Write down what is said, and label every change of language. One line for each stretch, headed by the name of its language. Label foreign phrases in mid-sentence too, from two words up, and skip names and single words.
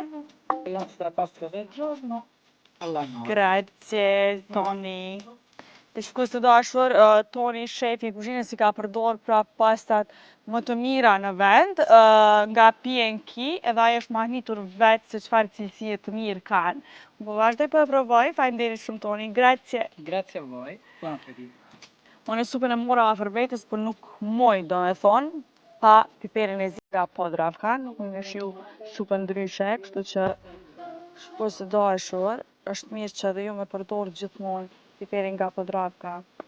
Italian: La nostra pasta del giorno alla nonna. Grazie Toni.
Albanian: Të shikues të dashur, Toni, shefi i kuzhinës, i ka përdorur pra pastat më të mira në vend nga P&K, edhe ai është mahnitur vetë se çfarë cilësie të mirë kanë. Po vazhdoj po e provoj. Faleminderit shumë Toni.
Italian: Grazie. Grazie a voi. Buon appetito.
Albanian: Unë supën e mora afër vetes, por nuk moj do me thonë, pa piperin e zi nga Podravka, nuk më shiu supën ndryshe, kështu që shikues të dashur, është mirë që edhe ju me përdor gjithmonë piperin nga Podravka.